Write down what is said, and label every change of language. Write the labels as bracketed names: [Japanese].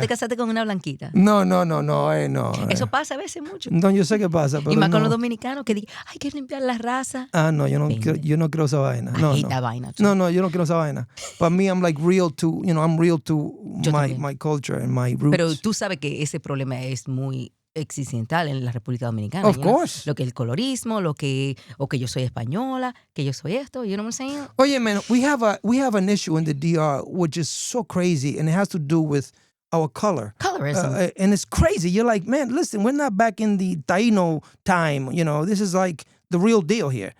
[Spanish] te casaste con una blanquita. No. Eso pasa a veces mucho. No, yo sé que pasa, pero Y más no. con los dominicanos que dicen, hay que limpiar la raza. Ah, no, yo no creo esa vaina. [English] I hate that vaina. Too. [Spanish] No, yo no quiero esa vaina. Para mí, [English] I'm like real to, I'm real to my culture and my roots. [Spanish] Pero tú sabes que ese problema es muy existencial en la República Dominicana. [English] Of course. [Spanish] Lo que el colorismo, o que yo soy española, que yo soy esto, [English] you know what I'm saying? Oye, man, we have an issue in the DR which is so crazy, and it has to do with our color. Colorism. And it's crazy. You're like, man, listen, we're not back in the Taino time. This is like the real deal here.